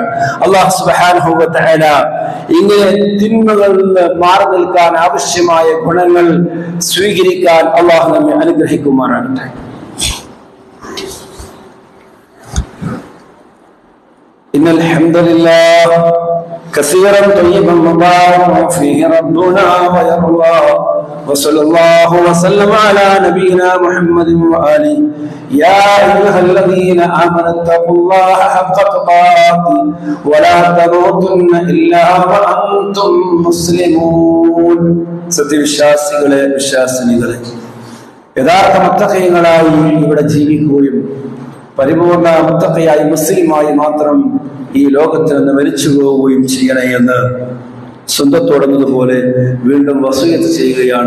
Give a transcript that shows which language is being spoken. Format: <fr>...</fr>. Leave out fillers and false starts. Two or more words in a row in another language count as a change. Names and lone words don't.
<ar>الله سبحانه وتعالى</ar> <ml>ഇങ്ങനെ തിന്മകളിൽ നിന്ന് മാറി നിൽക്കാൻ ആവശ്യമായ ഗുണങ്ങൾ സ്വീകരിക്കാൻ അല്ലാഹു നമ്മെ അനുഗ്രഹിക്കുമാറാകട്ടെ.</ml> <ar>إن الحمد لله كثيرا طيبا مباركا فيه ربنا ويرضى وصلى الله وسلم على نبينا محمد وآله يا أيها الذين آمنوا اتقوا الله حق تقاته ولا تموتن إلا وأنتم مسلمون.</ar> <ml>സത്യവിശ്വാസികളെ, വിശ്വാസിനികളെ, യഥാർത്ഥ മുത്തഖീങ്ങളായി ഇവിടെ ജീവിക്കുകയും പരിപൂർണ മുത്തഖിയായി മുസ്ലിമായി മാത്രം ഈ ലോകത്തിൽ നിന്ന് മരിച്ചു പോവുകയും ചെയ്യണേ എന്ന് സ്വന്തത്തോടുന്നതുപോലെ വീണ്ടും വസിയത്ത് ചെയ്യുകയാണ്.</ml>